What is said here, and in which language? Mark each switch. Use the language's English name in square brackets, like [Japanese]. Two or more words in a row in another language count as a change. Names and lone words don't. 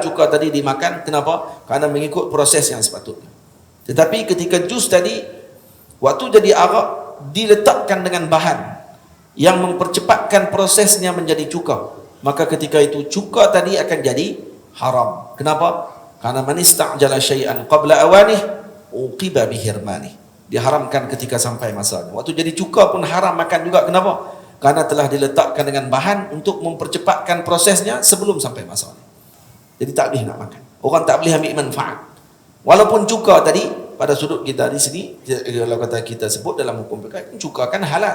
[Malay] Cuka tadi dimakan, kenapa? Karena mengikut proses yang sepatutnya. Tetapi ketika jus tadi, waktu jadi arak, diletakkan dengan bahan yang mempercepatkan prosesnya menjadi cuka, maka ketika itu cuka tadi akan jadi haram. Kenapa? [Arabic] Karena من استعجل شيئا قبل أوانه عوقب بحرمانه. [Malay] Diharamkan ketika sampai masanya. Waktu jadi cuka pun haram makan juga. Kenapa? Karena telah diletakkan dengan bahan untuk mempercepatkan prosesnya sebelum sampai masanya. Jadi tak boleh nak makan. Orang tak boleh ambil manfaat. Walaupun cuka tadi pada sudut kita di sini, kalau kata kita sebut dalam hukum fikih, cuka kan halal.